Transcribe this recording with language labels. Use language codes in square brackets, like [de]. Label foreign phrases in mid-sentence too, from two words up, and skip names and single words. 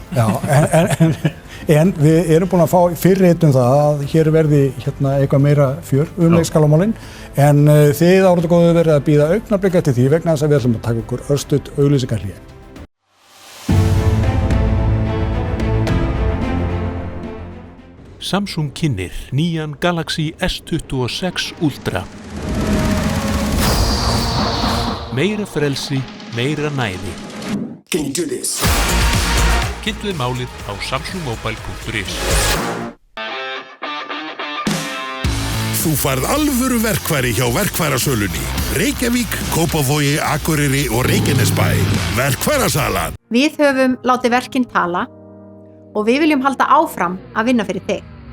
[is] Já, en við erum búin að fá fyrirheit það að hér verði eitthvað meira fjör leikskólamálin, en þið áratu góðu verið að bíða augnablik eftir því vegna þess að við ætlum að taka okkur örstutt auglýsingarhlé. Samsung kynnir nýjan Galaxy S26 Ultra. Meira frelsi, meira næði. [en] Can you do this? [is] Kynntuð málið á samsungmobile.is. Þú færð alvöru verkfæri hjá verkfærasölunni. Reykjavík, Kópavogi, Akureyri og Reykjanesbæ. Verkfærasalan. Við höfum látið verkin tala og við viljum halda áfram að vinna fyrir þig.